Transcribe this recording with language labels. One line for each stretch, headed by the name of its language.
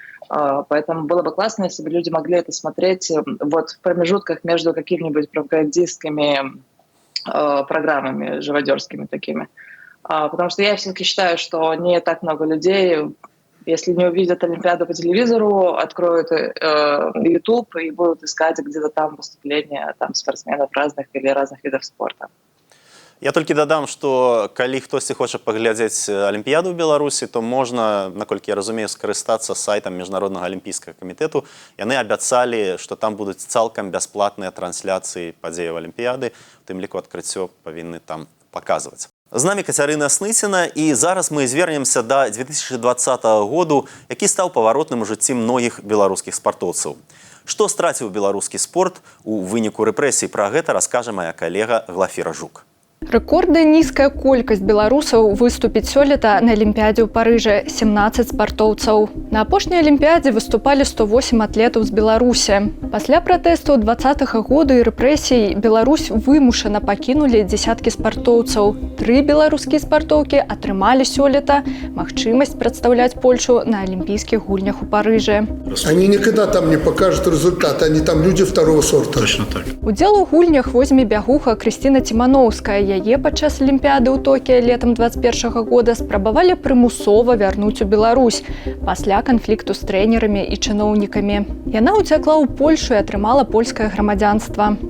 Russian: Поэтому было бы классно, если бы люди могли это смотреть вот в промежутках между какими-нибудь пропагандистскими программами, живодерскими такими. Потому что я все-таки считаю, что не так много людей, если не увидят Олимпиаду по телевизору, откроют YouTube и будут искать где-то там выступления там, спортсменов разных или разных видов спорта.
Belarusian: Я толькі дадам, што калі хтосьці хоча паглядзець алімпіяду ў Беларусі, то можна, наколькі я разумею, скарыстацца сайтам Міжнароднага алімпійскага камітэту. Яны абяцалі, што там будуць цалкам бясплатныя трансляцыі падзеяў алімпіяды, у тым ліку адкрыццё павінны там паказваць. З намі Кацярына Сныціна, і зараз мы звернемся да 2020 году, які стаў паваротным у жыцці многіх беларускіх спартоўцаў. Што страціў беларускі спорт у выніку рэпрэсій? Пра гэта раскажа мая калега Глафіра Жук. Рэкордная нізкая колькасць беларусаў выступіць сёлета на Алімпіядзе ў Парыжы – 17 спартоўцаў. На апошняй Алімпіядзе выступалі 108 атлетаў з Беларусі. Пасля пратэстаў 20-га году і рэпрэсій Беларусь вымушана пакінулі дзесяткі спартоўцаў. 3 беларускія спартоўкі атрымалі сёлета магчымасць прадстаўляць Польшу на Алімпійскіх гульнях у Парыжы.
Russian: Они никогда там не покажут результат, они там люди второго сорта. Точно так.
Belarusian: Удзел у гульнях возьме бягуха Крысціна Ціманоўская. Яе падчас Алімпіяды ў Токіа летам 21-га года спрабавалі прымусова вярнуць у Беларусь пасля канфлікту з трэнерамі і чыноўнікамі. Яна ўцякла ў Польшу і атрымала польскае грамадзянства.